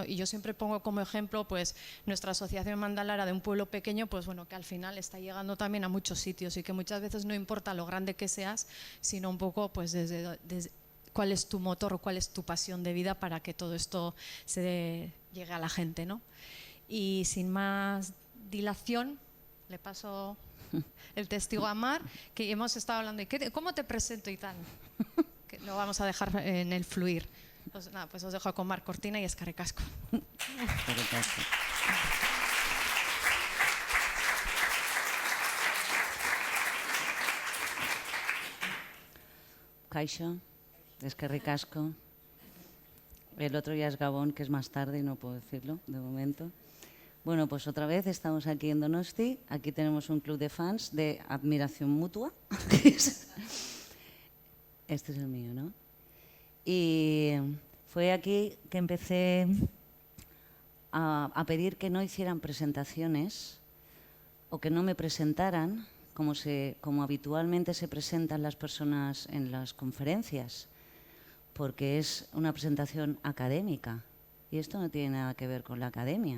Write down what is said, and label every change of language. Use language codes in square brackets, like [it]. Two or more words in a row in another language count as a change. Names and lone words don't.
[es] Y yo siempre pongo como ejemplo pues nuestra asociación Mandalara, de un pueblo pequeño, pues bueno, que al final está llegando también a muchos sitios y que muchas veces no importa lo grande que seas, sino un poco pues desde cuál es tu motor o cuál es tu pasión de vida para que todo esto llegue a la gente, ¿no? Y sin más dilación, le paso el testigo a Mar, que hemos estado hablando de cómo te presento y tal, que lo vamos a dejar en el fluir. Pues nada, pues os dejo con Mar Cortina y [eu] Eskerrik asko. Kaixo, Eskerrik asko. [es] El otro ya es Gabón, que es más tarde y no puedo decirlo de momento. Bueno, pues otra vez estamos aquí en Donosti. Aquí tenemos un club de fans de admiración mutua. Este es el mío, ¿no? Y fue aquí que empecé a pedir que no hicieran presentaciones o que no me presentaran como habitualmente se presentan las personas en las conferencias, porque es una presentación académica y esto no tiene nada que ver con la academia.